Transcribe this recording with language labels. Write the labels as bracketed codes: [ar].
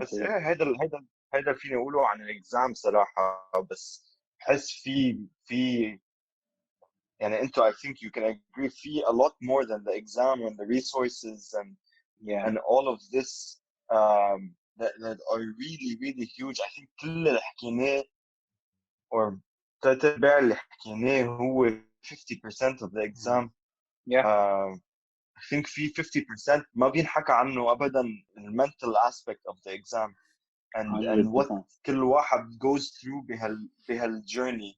[ar] بس هيدا فيني اقوله عن الاكزام صراحه بس بحس في يعني انتو [en] I think you can agree في a lot more than the exam and the resources and all of this that are really really huge. I think [ar] كل اللي حكيناه [en] or [ar] تتبع اللي حكيناه هو [en] 50% of the exam. I think في 50% [ar] ما بينحكى عنه ابدا [en] mental aspect of the exam and what [ar] كل واحد [en] goes through بهالjourney